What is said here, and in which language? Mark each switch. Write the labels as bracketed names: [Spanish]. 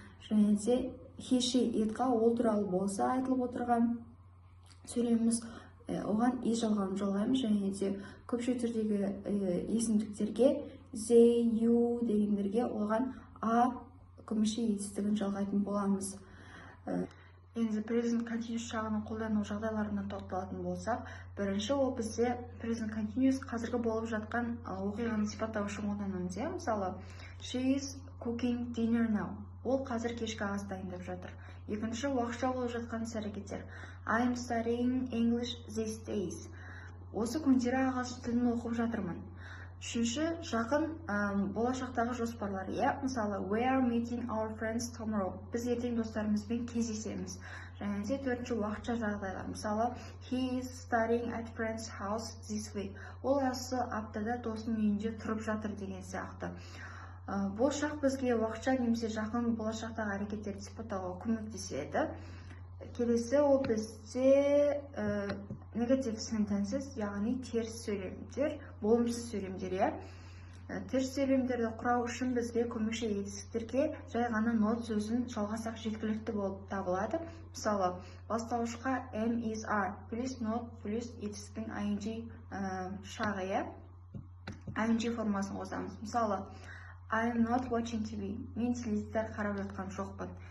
[Kazakh] Және де he, she, it-ға ол туралы болса айтылып отырған сөйлеміміз, оған is жалғауын жалғаймыз және де көпше түрдегі есімдіктерге they, you дегендерге оған a көмекші етістігін жалғайтын боламыз. Енді present continuous жағының қолдану жағдайларына тоқталатын болсақ, бірінші ол бізде present continuous қазіргі болып жатқан оқиғаны сипаттау үшін қолданамыз. Мысалы, [English] she is cooking dinner now. [Kazakh] Ол қазір кешкі ас дайындап жатыр. Екінші, уақытша болып жатқан іс-әрекеттер. [English] I am studying English these days. [Kazakh] Осы күндері ағылшын тілін оқып жатырмын. Үшінші, жақын болашақтағы жоспарлар. Мысалы, [English] we are meeting our friends tomorrow. [Kazakh] Біз ертең достарымызбен кездесеміз. Және де төртінші, уақытша жағдайлар. Мысалы, [English] he is studying at friend's house this week. [Kazakh] Ол осы аптада досының үйінде тұрып жатыр деген сияқты. Бұл шақ бізге уақытша немесе жақын болашақтағы әрекеттерді сипаттауға көмектеседі. Келесі ол бізде negative sentences, яғни теріс сөйлемдер, болымсыз сөйлемдер. Теріс сөйлемдерді құрау үшін бізге көмекші етістіктерге жай ғана not сөзін жалғасақ жеткілікті болып табылады. Мысалы, бастауышқа am, is, are плюс not плюс етістіктің ing шағы, ing формасын қосамыз. Мысалы, [English] I am not watching TV. [Kazakh] Мен теледидар қарап жатқан жоқпын.